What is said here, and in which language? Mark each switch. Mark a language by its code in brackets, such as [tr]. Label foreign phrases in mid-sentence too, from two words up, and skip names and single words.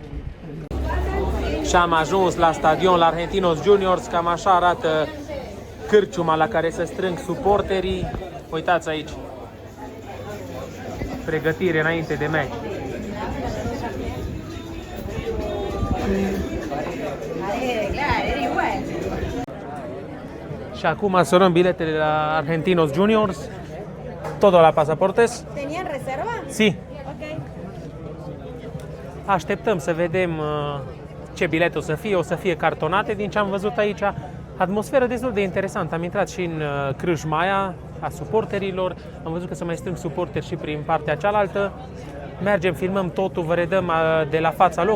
[ro] Și am ajuns la stadion, la Argentinos Juniors, cam așa arată cârciuma la care se strâng suporterii. Uitați aici, pregătire înainte de meci. Și acum să luăm biletele la Argentinos Juniors. [es] Todo la pasaportes. ¿Tenían reserva? Sí. Ok. [ro] Așteptăm să vedem ce bilete o să fie cartonate din ce am văzut aici. Atmosferă destul de interesantă. Am intrat și în crâșmaia a suporterilor. Am văzut că se mai strâng suporteri și prin partea cealaltă. Mergem, filmăm totul, vă redăm de la fața locului.